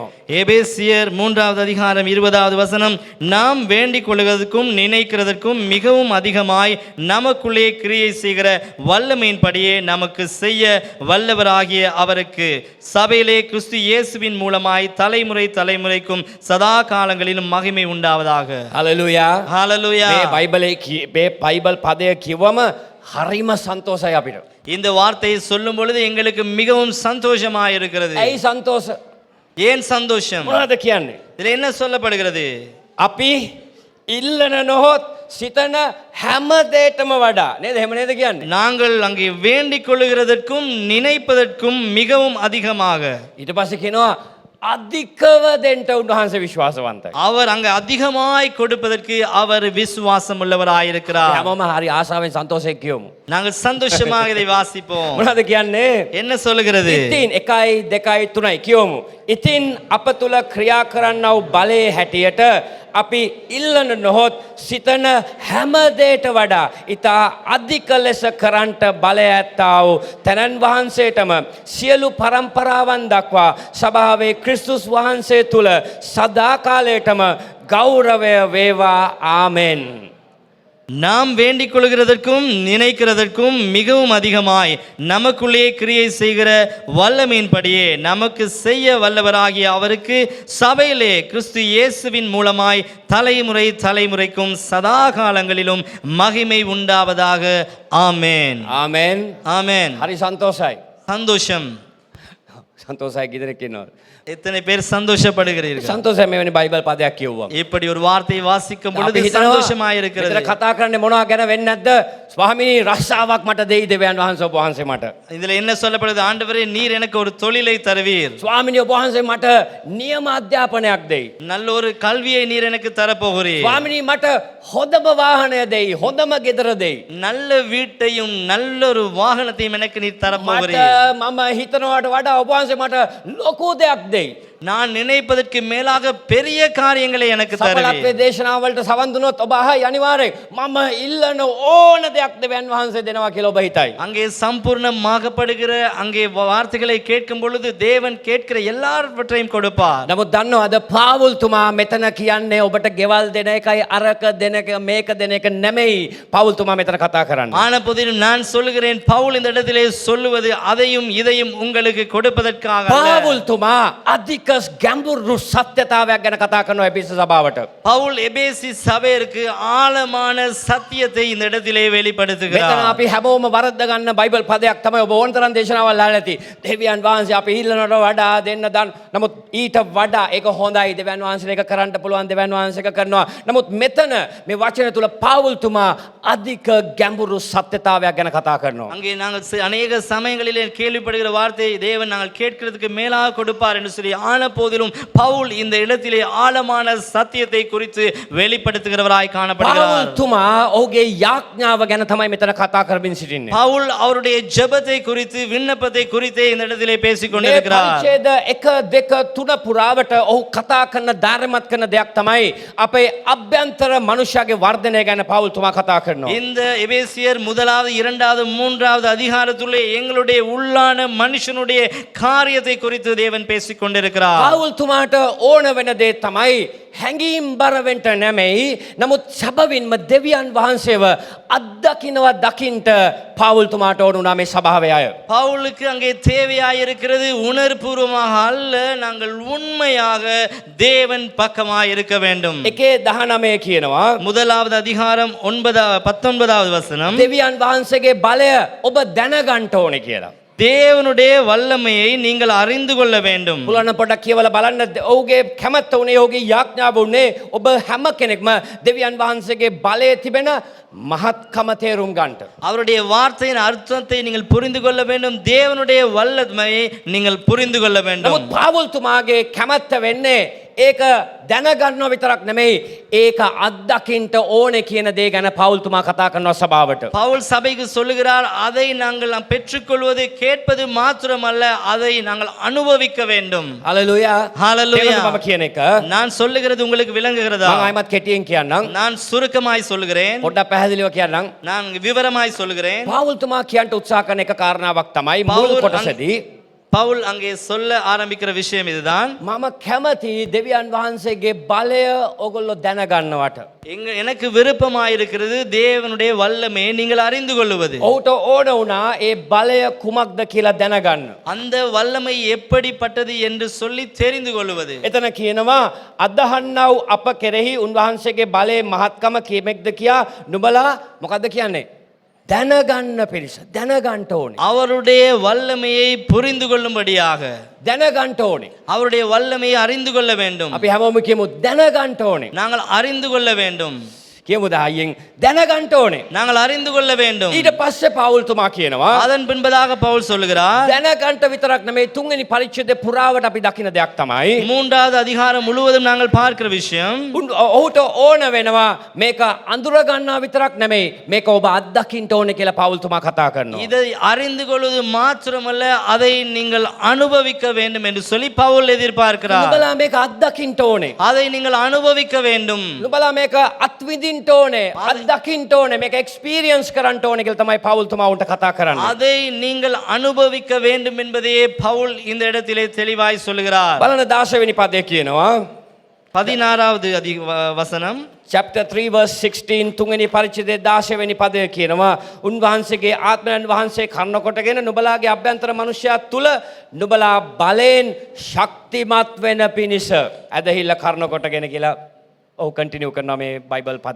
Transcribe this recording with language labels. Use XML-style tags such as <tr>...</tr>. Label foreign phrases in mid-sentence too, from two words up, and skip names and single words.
<ta>எபேசியர் 3வது அதிகாரம் 20வது வசனம் நாம் வேண்டிக் கொள்வதற்கும் நினைக்கிறதற்கும் மிகவும் அதிகமாய் நமக்குள்ளே கிரியை செய்கிற வல்லமையின்படியே நமக்கு செய்ய வல்லவராகிய அவருக்கு சபையிலே கிறிஸ்து இயேசுவின் மூலமாய் தலைமுறை தலைமுறைக்கும் சதா காலங்களிலும் மகிமை உண்டாவதாக. ஹalleluya. ஹalleluya.</ta> <si>මේ බයිබල් පදය කිව්වම හරිම සන්තෝෂයි අපිට.</si> <ta>இந்த வார்த்தையை சொல்லும் பொழுது எங்களுக்கு மிகவும் சந்தோஷமாக இருக்கிறது.</ta> <si>ඇයි සන්තෝෂ?</si> <ta>ஏன் சந்தோஷம்?</ta> <si>මොනවද කියන්නේ?</si> <ta>இதுல என்ன சொல்லப்படுகிறது?</ta> <si>අපි ඉල්ලන නොහොත් සිතන හැම දේටම වඩා නේද? එහෙම නේද කියන්නේ?</si> <ta>நாங்கள் அங்கே வேண்டிக் கொள்ளுகிறதற்கும் நினைப்பதற்கும் மிகவும் அதிகமாக</ta> <si>ඊට පස්සේ කියනවා අධිකව දෙන්න උන්වහන්සේ විශ්වාසවන්තයි.</si> <ta>அவர் அங்கே அதிகமாய் கொடுப்பதற்கு அவர் விசுவாசம் உள்ளவராயிருக்கிறார்.</ta> <si>හැමෝම හරි ආසාවෙන් සන්තෝෂයෙන් කියමු.</si> <ta>நாங்கள் சந்தோஷமாக இதை வாசிப்போம்.</ta> <si>මොනවද කියන්නේ?</si> <ta>என்ன சொல்லுகிறது?</ta> <si>ඉතින් 1 2 3 කියමු. ඉතින් අප තුල ක්‍රියා කරන්නා වූ බලයේ හැටියට අපි ඉල්ලන නොහොත් සිතන හැම දෙයට වඩා ඊට අධික ලෙස කරන්ට බලය ඇත්තා වූ තනන් වහන්සේටම සියලු පරම්පරාවන් දක්වා සභාවේ ක්‍රිස්තුස් වහන්සේ තුල සදාකාලයටම ගෞරවය වේවා. ආමෙන්.</si> <ta>நாம் வேண்டிக் கொள்கிறதற்கும் நினைக்கிறதற்கும் மிகவும் அதிகமாய் நமக்குள்ளே கிரியை செய்கிற வல்லமையின்படியே நமக்கு செய்ய வல்லவராகிய அவருக்கு சபையிலே கிறிஸ்து இயேசுவின் மூலமாய் தலைமுறை தலைமுறைக்கும் சதா காலங்களிலும் மகிமை உண்டாவதாக. ஆமென்.</ta> <si>ආමෙන්.</si> <ta>ஆமென்.</ta> <si>හරි සන්තෝෂයි.</si> <ta>சந்தோஷம்.</ta> <si>සන්තෝෂයි කිදෙනෙක් ඉන්නවද?</si> <ta>எத்தனை பேர் சந்தோஷப்படுகிறீர்கள்?</ta> <si>සන්තෝෂයි මෙවැනි බයිබල් පදයක් කියවුවා.</si> <ta>இப்படி ஒரு வார்த்தையை வாசிக்கும் பொழுது</ta> <si>අපි හිතනවා</si> <ta>சந்தோஷமாய் இருக்கிறது.</ta> <si>මෙතන කතා කරන්නේ මොනවා ගැන වෙන්නේ නැද්ද? ස්වාමිනී රස්සාවක් මට දෙයි දෙවියන් වහන්සේ ඔබ වහන්සේ මට.</si> <ta>இதுல என்ன சொல்லப்படுது? ஆண்டவரே நீர் எனக்கு ஒரு தொழிலை தருவீர்.</ta> <si>ස්වාමිනී ඔබ වහන්සේ මට නියම අධ්‍යාපනයක් දෙයි.</si> <ta>நல்ல ஒரு கல்வியை நீர் எனக்கு தரப்போகிறீர்.</ta> <si>ස්වාමිනී මට හොඳම වාහනය දෙයි. හොඳම ගෙදර දෙයි.</si> <ta>நல்ல வீட்டையும் நல்ல ஒரு வாகனத்தையும் எனக்கு நீர்</ta> <si>මට</si> <ta>தரப்போகிறீர்.</ta> <si>මම හිතනවට වඩා ඔබ වහන්සේ මට ලොකු දෙයක් දෙයි.</si> <ta>நான் நினைப்பதற்கு மேலாக பெரிய காரியங்களை எனக்கு</ta> <si>සඵලත්වයේ</si> <ta>தருவீர்.</ta> <si>දේශනාවලට සවන් දුනොත් ඔබ අහයි අනිවාර්යෙන් මම ඉල්ලන ඕන දෙයක් දෙවියන් වහන්සේ දෙනවා කියලා ඔබ හිතයි.</si> <ta>அங்கே சம்பூர்ணமாகப்படுகிற அங்கே வார்த்தைகளை கேட்கும் பொழுது தேவன் கேட்கிற எல்லாவற்றையும் கொடுப்பார்.</ta> <si>නමුත් දන්නවද පාවුල්තුමා මෙතන කියන්නේ ඔබට ගෙවල් දෙන එකයි අරක දෙන එක මේක දෙන එක නෙමෙයි. පාවුල්තුමා මෙතන කතා කරන්නේ.</si> <ta>ஆன போதிலும் நான் சொல்லுகிறேன், பவுல் இந்த இடத்திலே சொல்லுவது அதையும் இதையும் உங்களுக்கு கொடுப்பதற்காக அல்ல.</ta> <si>පාවුල්තුමා අධික ගැඹුරු සත්‍යතාවයක් ගැන කතා කරනවා එපිස සභාවට.</si> <ta>பவுல் எபேசி சபையிற்கு ஆழமான சத்தியத்தை இந்த இடத்திலே</ta> <si>මෙතන</si> <ta>வெளிப்படுத்துகிறார்.</ta> <si>අපි හැමෝම වරද්ද ගන්න බයිබල් පදයක් තමයි ඔබ ඕනතරම් දේශනාවල් අහලා ඇති. දෙවියන් වහන්සේ අපි ඉල්ලනට වඩා දෙන්න දන්. නමුත් ඊට වඩා ඒක හොඳයි. දෙවියන් වහන්සේට ඒක කරන්න පුළුවන්. දෙවියන් වහන්සේ ඒක කරනවා. නමුත් මෙතන මේ වචන තුල පාවුල්තුමා අධික ගැඹුරු සත්‍යතාවයක් ගැන කතා කරනවා.</si> <ta>அங்கே நாங்கள் அநேக சமயங்களிலே கேள்விப்படுகிற வார்த்தை தேவன் நாங்கள் கேட்கிறதுக்கு மேலாக கொடுப்பார் என்று சொல்லி, ஆன போதிலும் பவுல் இந்த இடத்திலே ஆழமான சத்தியத்தை குறித்து வெளிப்படுத்துகிறவராய் காணப்படுகிறார்.</ta> <si>පාවුල්තුමා ඔහුගේ යාඥාව ගැන තමයි මෙතන කතා කරමින් සිටින්නේ.</si> <ta>பவுல் அவருடைய ஜெபத்தை குறித்து விண்ணப்பத்தை குறித்தே இந்த இடத்திலே பேசிக்</ta> <si>මේ</si> <ta>கொண்டிருக்கிறார்.</ta> <si>පරිච්ඡේද 1 2 3 පුරාවට ඔහු කතා කරන ධාර්මත් කරන දෙයක් තමයි අපේ අභ්‍යන්තර මනුෂ්‍යගේ වර්ධනය ගැන පාවුල්තුමා කතා කරනවා.</si> <ta>இந்த எபேசியர் முதலாவது இரண்டாவது மூன்றாவது அதிகாரத்திலே எங்களுடைய உள்ளான மனுஷனுடைய காரியத்தை குறித்து தேவன் பேசிக் கொண்டிருக்கிறார்.</ta> <si>පාවුල්තුමාට ඕන වෙන දේ තමයි හැඟීම් බර වෙන්න නෙමෙයි. නමුත් සබවින්ම දෙවියන් වහන්සේව අත්දකින්නවා දකින්ට පාවුල්තුමාට ඕන උනා මේ සභාවේ අය.</si> <ta>பவுலுக்கு அங்கே தேவையாயிருக்கிறது உணர்வுபூர்வமாக அல்ல, நாங்கள் உண்மையாக தேவன் பக்கமாய் இருக்க வேண்டும்.</ta> <si>1:19 කියනවා</si> <ta>முதலாவது அதிகாரம் 19வது வசனம்,</ta> <si>දෙවියන් වහන්සේගේ බලය ඔබ දැනගන්න ඕනේ කියලා.</si> <ta>தேவனுடைய வல்லமையை நீங்கள் அறிந்து கொள்ள வேண்டும்.</ta> <si>පුලන්න පොඩක් කියවලා බලන්න ඔහුගේ කැමැත්ත උනේ ඔහුගේ යාඥාව උනේ ඔබ හැම කෙනෙක්ම දෙවියන් වහන්සේගේ බලයේ තිබෙන මහත්කම තේරුම් ගන්නට.</si> <ta>அவருடைய வார்த்தையின் அர்த்தத்தை நீங்கள் புரிந்து கொள்ள வேண்டும். தேவனுடைய வல்லமையை நீங்கள் புரிந்து கொள்ள வேண்டும்.</ta> <si>නමුත් පාවුල්තුමාගේ කැමැත්ත වෙන්නේ ඒක දැනගන්නව විතරක් නෙමෙයි ඒක අත්දකින්ට ඕනේ කියන දේ ගැන පාවුල්තුමා කතා කරනවා සභාවට.</si> <ta>பவுல் சபைக்கு சொல்லுகிறார், அதை நாங்கள் பெற்றுக்கொள்வது கேட்பது மாத்திரமல்ல, அதை நாங்கள் அனுபவிக்க வேண்டும்.</ta> <si>හලෙලූයා.</si> <ta>ஹalleluya.</ta> <si>මම කියන එක</si> <ta>நான் சொல்லுகிறது உங்களுக்கு விளங்குகிறதா?</ta> <si>මම ආයිමත් කෙටියෙන් කියන්නම්.</si> <ta>நான் சுருக்கமாய் சொல்லுகிறேன்,</ta> <si>පොඩ්ඩක් පැහැදිලිව කියන්නම්.</si> <ta>நான் விவரமாய் சொல்லுகிறேன்.</ta> <si>පාවුල්තුමා කියන්න උත්සාහ කරන එක කාරණාවක් තමයි මුල් කොටසදී</si> <ta>பவுல் அங்கே சொல்ல ஆரம்பிக்கிற விஷயம் இதுதான்.</ta> <si>මම කැමති දෙවියන් වහන්සේගේ බලය ඔගොල්ලෝ දැනගන්නවට.</si> <ta>எனக்கு விருப்பமாயிருக்கிறது தேவனுடைய வல்லமையை நீங்கள் அறிந்து கொள்வது.</ta> <si>ඔහුට ඕන වුණා ඒ බලය කුමක්ද කියලා දැනගන්න.</si> <ta>அந்த வல்லமை எப்படிப்பட்டது என்று சொல்லி தெரிந்து கொள்வது.</ta> <si>එතන කියනවා අදහන්නව අප කෙරෙහි උන්වහන්සේගේ බලයේ මහත්කම කීමෙක්ද කියා නුඹලා මොකද්ද කියන්නේ? දැනගන්න පිරිස. දැනගන්න ඕනේ.</si> <ta>அவருடைய வல்லமையை புரிந்து கொள்ளும்படியாக</ta> <si>දැනගන්න ඕනේ.</si> <ta>அவருடைய வல்லமையை அறிந்து கொள்ள வேண்டும்.</ta> <si>අපි හැමෝම කියමු දැනගන්න ඕනේ.</si> <ta>நாங்கள் அறிந்து கொள்ள வேண்டும்.</ta> <si>කියමුද අයියෙන් දැනගන්න ඕනේ.</si> <ta>நாங்கள் அறிந்து கொள்ள வேண்டும்.</ta> <si>ඊට පස්සේ පවුල්තුමා කියනවා</si> <ta>அதன் பின்பதாக பவுல் சொல்லுகிறார்,</ta> <si>දැනගන්න විතරක් නෙමෙයි තුන්වෙනි පරිච්ඡේදය පුරාවට අපි දකින දෙයක් තමයි</si> <ta>மூன்றாவது அதிகாரம் முழுவதும் நாங்கள் பார்க்கிற விஷயம்,</ta> <si>ඔහුට ඕන වෙනවා මේක අඳුර ගන්නවා විතරක් නෙමෙයි මේක ඔබ අත්දකින්න ඕනේ කියලා පවුල්තුමා කතා කරනවා.</si> <ta>இதை அறிந்து கொள்வது மாத்திரமல்ல, அதை நீங்கள் அனுபவிக்க வேண்டும் என்று சொல்லி பவுல் எதிர்பார்க்கிறார்.</ta> <si>නුඹලා මේක අත්දකින්න ඕනේ.</si> <ta>அதை நீங்கள் அனுபவிக்க வேண்டும்.</ta> <si>නුඹලා මේක අත්විඳින්න ඕනේ. අත්දකින්න ඕනේ. මේක එක්ස්පීරියන්ස් කරන්න ඕනේ කියලා තමයි පවුල්තුමා උන්ට කතා කරන්නේ.</si> <ta>அதை நீங்கள் அனுபவிக்க வேண்டும் என்பதையே பவுல் இந்த இடத்திலே தெளிவாய் சொல்லுகிறார்.</ta> <si>බලන්න 16 වෙනි පදේ කියනවා</si> <ta>16வது வசனம்,</ta> <en>chapter 3 verse 16</en> <si>තුන්වෙනි පරිච්ඡේදයේ 16 වෙනි පදය කියනවා උන්වහන්සේගේ ආත්මයන් වහන්සේ කර්ණ කොටගෙන නුඹලාගේ අභ්‍යන්තර මනුෂ්‍යයා තුල නුඹලා බලෙන් ශක්තිමත් වෙන පිණිස ඇදහිල්ල කර්ණ කොටගෙන කියලා ඔව් කන්ටිනියු කරනවා මේ බයිබල් පදය.</si>